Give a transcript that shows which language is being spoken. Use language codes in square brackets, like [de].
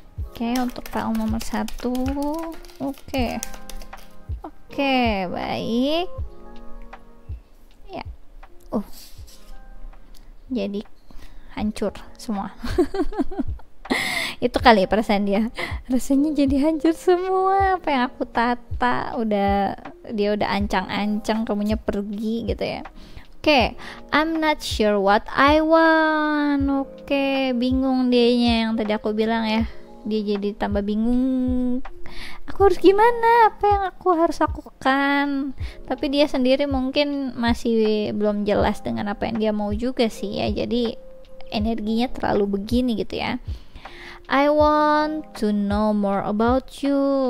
[id] Oke, untuk tahun nomor 1. Oke, baik. Ya. Jadi hancur semua. Itu kali perasaan dia. Rasanya jadi hancur semua. Apa yang aku tata, dia udah ancang-ancang kamunya pergi gitu ya. [en] Oke, I'm not sure what I want. [id] Oke, bingung dianya yang tadi aku bilang ya. Dia jadi tambah bingung, aku harus gimana, apa yang aku harus lakukan. Tapi dia sendiri mungkin masih belum jelas dengan apa yang dia mau juga sih ya, jadi energinya terlalu begini gitu ya. [en] I want to know more about you.